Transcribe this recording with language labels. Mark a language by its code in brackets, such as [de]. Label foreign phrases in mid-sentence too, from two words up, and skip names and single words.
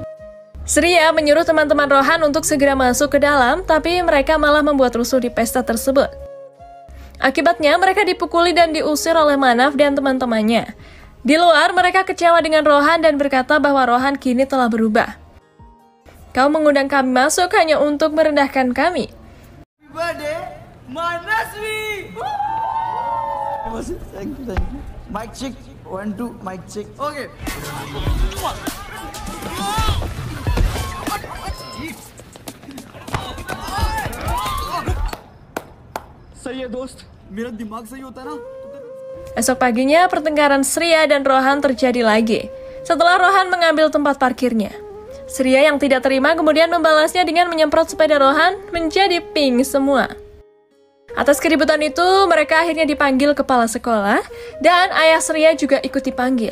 [id] Sria menyuruh teman-teman Rohan untuk segera masuk ke dalam, tapi mereka malah membuat rusuh di pesta tersebut. Akibatnya mereka dipukuli dan diusir oleh Manaf dan teman-temannya. Di luar mereka kecewa dengan Rohan dan berkata bahwa Rohan kini telah berubah. Kau mengundang kami masuk hanya untuk merendahkan kami. [en] Thank you. Mic check, 1, 2, mic check. Okay. [hi] सही है दोस्त, मेरा दिमाग सही होता ना. [id] Esok paginya, pertengkaran Sria dan Rohan terjadi lagi. Setelah Rohan mengambil tempat parkirnya, Sria yang tidak terima kemudian membalasnya dengan menyemprot sepeda Rohan menjadi pink semua. Atas keributan itu, mereka akhirnya dipanggil kepala sekolah dan ayah Sria juga ikut dipanggil.